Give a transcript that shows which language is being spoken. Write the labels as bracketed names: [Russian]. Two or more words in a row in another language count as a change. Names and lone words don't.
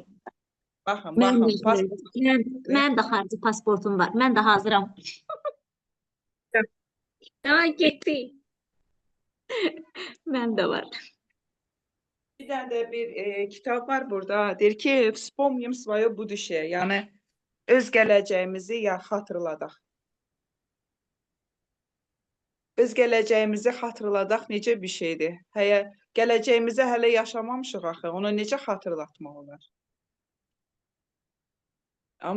[Azerbaijani] Baxın. Mən də xarici pasportum var. Mən də hazıram. Ay, getdik. Mən də var. Bir dənə də bir kitab var burada. Deyir ki, [Russian] вспомним свое будущее. [Azerbaijani] Yəni, öz gələcəyimizi xatırladaq. Öz gələcəyimizi xatırladaq necə bir şeydir? Gələcəyimizi hələ yaşamamışıq axı. Onu necə xatırlatmaq olar? Amma